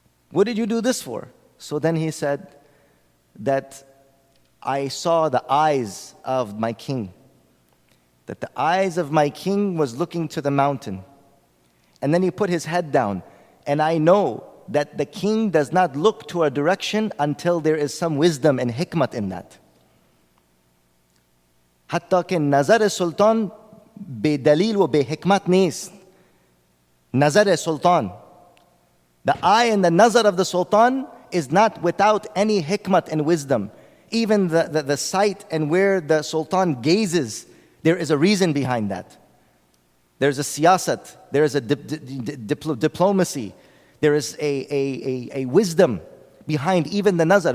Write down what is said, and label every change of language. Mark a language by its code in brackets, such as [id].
[en] What did you do this for? So then he said that I saw the eyes of my king. That the eyes of my king was looking to the mountain. And then he put his head down. And I know that the king does not look to a direction until there is some wisdom and hikmat in that. [fa] حتی که نظر سلطان به دلیل و به حکمت نیست. نظر سلطان. [en] The eye and the nazar of the sultan is not without any hikmat and wisdom. Even the sight and where the sultan gazes, there is a reason behind that. There's a siyasat, there is a diplomacy, there is a wisdom behind even the nazar.